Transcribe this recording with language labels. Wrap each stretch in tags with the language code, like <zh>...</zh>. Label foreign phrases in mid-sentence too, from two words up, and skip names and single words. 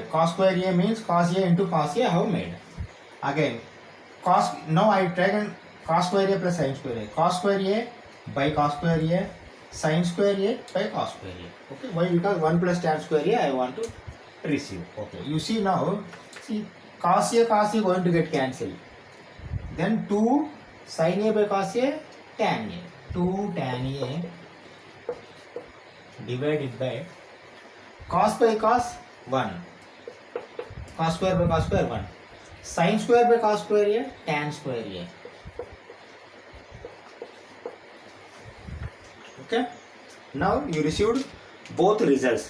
<en>Cos square a means cos a into cos a I have made. Again, cos, now I taken cos square a plus sin square a. Cos square a by cos square a, sin square a by cos square a. Okay, why? Because 1 plus tan square a I want to receive. Okay, you see now, see, cos a going to get cancelled. Then 2 sin a by cos a, tan a. 2 tan a divided by cos by cos 1. Cos square by cos square 1. Sin square by cos square a, tan square a. Okay, now you received both results.</en>